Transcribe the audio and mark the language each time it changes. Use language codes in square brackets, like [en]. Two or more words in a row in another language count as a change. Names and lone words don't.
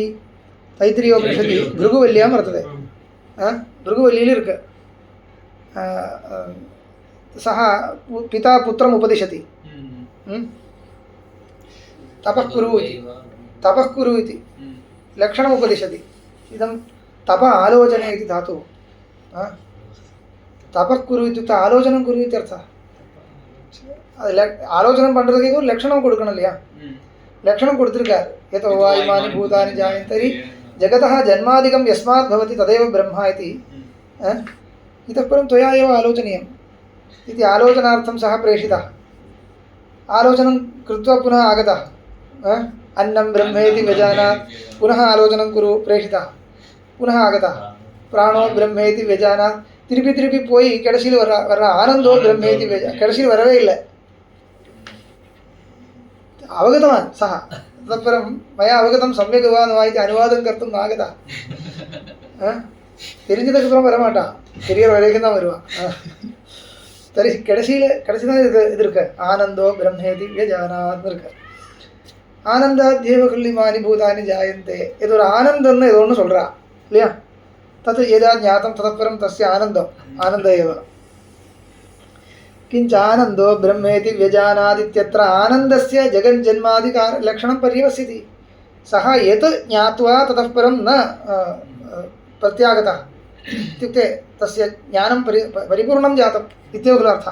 [sa] तैत्तिरीयोपनिषदि भृगुवल्यां वर्तते। [ta] பிருகுவல்லியில இருக்கு [sa] सः पिता पुत्रम् उपदिशति। तपः कुरु इति लक्षणम् उपदिशति। इदं तप आलोचने इति धातुः। तपः कुरु इत्युक्ते आलोचनं कुरु इत्यर्थः। [ta] ஆலோசனை பண்ணுறதுக்கு ஒரு லட்சணம் கொடுக்கணும் இல்லையா? லட்சணம் கொடுத்துருக்கார். [sa] यतो वा इमानि भूतानि जायन्ते जगतः जन्मादिकं यस्मात् भवति तदेव ब्रह्म इति। इतः परं त्वया एव आलोचनीयम् इति आलोचनार्थं सः प्रेषितः। आलोचनं कृत्वा पुनः आगतः। अन्नं ब्रह्मेति व्यजानात् पुनः आलोचनं कुरु प्रेषितः। पुनः आगतः। प्राणो ब्रह्मेति व्यजानात् [ta] திருப்பி திருப்பி போய் கடைசியில் வர்ற [sa] आनन्दो ब्रह्मेति [ta] கடைசியில் வரவே இல்லை. [sa] அவகதவான் சः ततः परं मया अवगतं सम्यक् वा न वा इति अनुवादं कर्तुं नागतः. [ta] தெரிஞ்சதுக்கப்புறம் வரமாட்டான், பெரியவர் வரைக்கும் தான் வருவான். சரி, கடைசியில் இது இருக்கு, [sa] आनन्दो ब्रह्मेति [ta] வியஜானாத்னு இருக்கு. [sa] आनन्दाद्ध्येव खल्विमानि भूतानि जायन्ते, [ta] இது ஒரு ஆனந்தம்னு ஏதோ ஒன்று சொல்கிறா இல்லையா? [sa] तत् यदा ज्ञातं ततः परं तस्य आनन्द एव। किञ्च आनन्दो ब्रह्मेति व्यजानादित्यत्र आनन्दस्य जगज्जन्मादिलक्षणं पर्यवस्यति। सः यत् ज्ञात्वा ततः परं न प्रत्यागतः इत्युक्ते तस्य ज्ञानं परिपूर्णं जातम् इत्येव खलु अर्थः।